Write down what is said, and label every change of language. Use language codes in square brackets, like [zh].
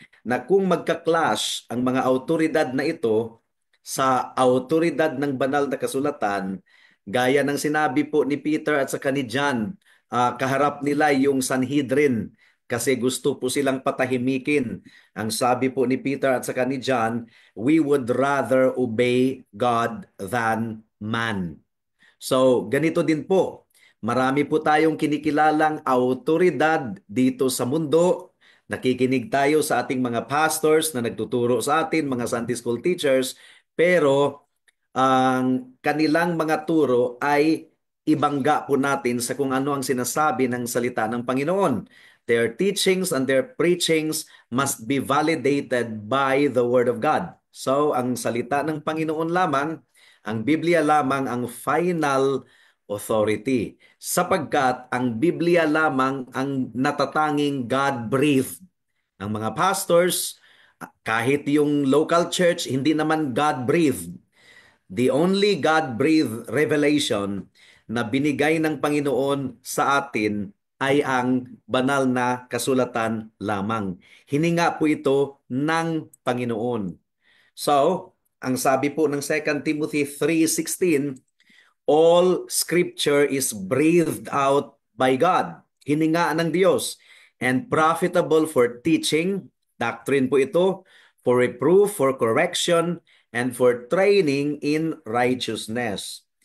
[tl] Na kung magka-clash ang mga autoridad na ito sa autoridad ng banal na kasulatan, gaya ng sinabi po ni Peter at saka ni John, kaharap nila yung Sanhedrin kasi gusto po silang patahimikin. Ang sabi po ni Peter at saka ni John, [en] we would rather obey God than man. [tl] So, ganito din po. Marami po tayong kinikilalang autoridad dito sa mundo. Nakikinig tayo sa ating mga pastors na nagtuturo sa atin, mga Sunday school teachers, pero ang kanilang mga turo ay ibangga po natin sa kung ano ang sinasabi ng salita ng Panginoon. [en] Their teachings and their preachings must be validated by the Word of God. [tl] So, ang salita ng Panginoon lamang, ang Biblia lamang ang final authority. Sapagkat ang Biblia lamang ang natatanging God-breathed. Ang mga pastors, kahit yung local church, hindi naman God-breathed. [en] The only God-breathed revelation [tl] na binigay ng Panginoon sa atin ay ang banal na kasulatan lamang. Hininga po ito ng Panginoon. So, ang sabi po ng 2 Timothy 3:16, [en] all scripture is breathed out by God. [tl] Hininga ng Diyos [en] and profitable for teaching, [tl] doctrine po ito, [en] for reproof, for correction, and for training in righteousness.